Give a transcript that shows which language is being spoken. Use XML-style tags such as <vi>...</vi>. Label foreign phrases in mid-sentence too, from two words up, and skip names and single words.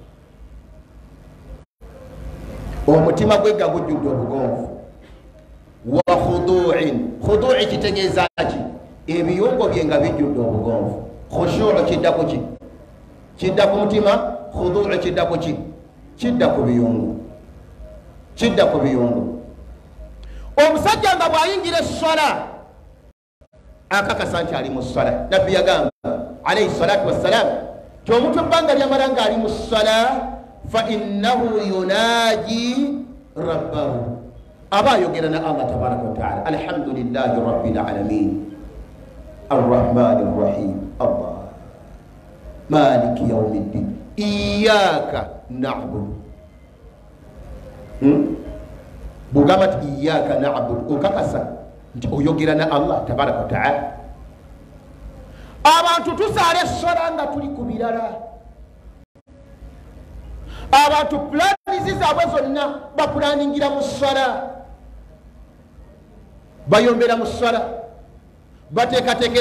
<lg>omutima gwe nga gujjudde obugonvu</lg> <ar>وخضوع</ar> <lg>kitegeeza ki ebiyungo bye nga bijjudde obugonvu khushu'u kiddako ki kidda ku mutima khudu'u kiddako ki kidda ku biyungo omusajja nga bw'ayingira essola akakasa nti ali mu ssola nabbi yagamba</lg> <ar>عليه الصلاة wassalam</ar> <lg>ti omuntu ebbanga lyamala nga ali mu ssola</lg> <ar>فإنه يناجي ربه</ar> <lg>aba ayogera na Allah</lg> <ar>تبارك وتعالى الحمد لله رب العالمين الرحمن الرحيم الله مالك يوم الدين إياك نعبد</ar> <lg>bugamba ti</lg> <ar>إياك نعبد</ar> <lg>okakasa nti oyogera na Allah</lg> <ar>تبارك وتعالى</ar> <lg>abantu tusaala essola nga tuli ku birala abantu pulanizi zaabwe zonna bapulaningira mu ssola bayombera mu ssola bateekateekera</lg>